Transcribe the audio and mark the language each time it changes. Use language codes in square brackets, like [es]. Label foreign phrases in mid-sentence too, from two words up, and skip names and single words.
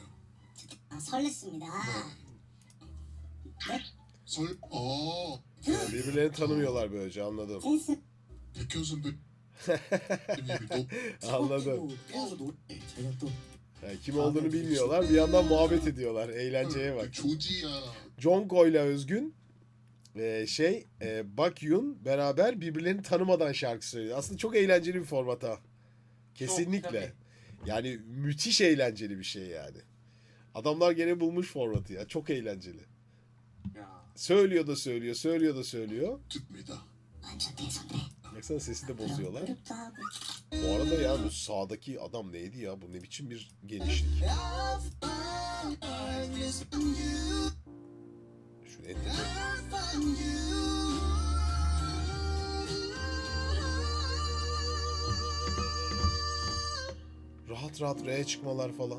[ko] 설렜습니다. [tr] Birbirlerini tanımıyorlar böylece anladım. [ko] 백현 선배님이 [tr] Anladım. [ko] 그래서 제가 또 [tr] Yani kim olduğunu bilmiyorlar. Bir yandan muhabbet ediyorlar. Eğlenceye bak. [ko] 조지야. [tr] Jungkook ile Özgün Baekhyun beraber birbirlerini tanımadan şarkı söylüyor. Aslında çok eğlenceli bir format ha. Kesinlikle. Yani müthiş eğlenceli bir şey yani. Adamlar gene bulmuş formatı ya. Çok eğlenceli. Ya. Söylüyor da söylüyor, söylüyor da söylüyor. [ko] 듣습니다. 완전 대선배. [tr] Baksana sesi de bozuyorlar. [ko] 그룹도 하고 [tr] Bu arada ya bu sağdaki adam neydi ya? Bu ne biçim bir genişlik. Şu enteresan. Rahat rahat R'ye çıkmalar falan.